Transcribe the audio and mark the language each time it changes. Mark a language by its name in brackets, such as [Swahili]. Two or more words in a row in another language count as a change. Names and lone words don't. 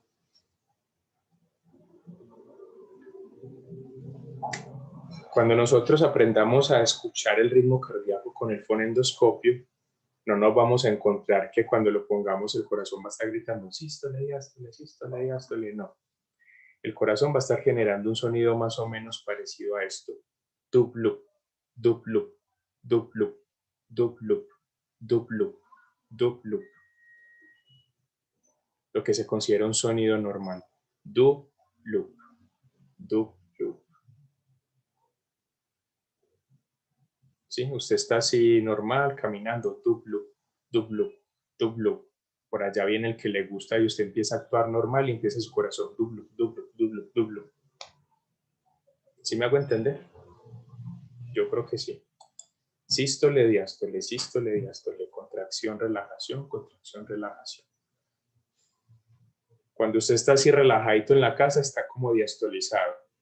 [Spanish] Cuando nosotros aprendamos a escuchar el ritmo cardíaco con el fonendoscopio, no nos vamos a encontrar que cuando lo pongamos el corazón va a estar gritando sístole, diástole, no. El corazón va a estar generando un sonido más o menos parecido a esto. Dub-lup, dub-lup, dub-lup, dub-lup, dub-lup, dub-lup. Lo que se considera un sonido normal. Dub-lup, dub-lup. ¿Sí? Usted está así normal, caminando, dub-lup, dub-lup, dub-lup. Por allá viene el que le gusta y usted empieza a actuar normal y empieza su corazón, dub-lup, dub-lup, dub-lup, dub-lup. ¿Sí me hago entender? Yo creo que sí. Sístole, diástole, contracción, relajación, contracción, relajación. Cuando usted está así relajadito en la casa, está como diastolizado.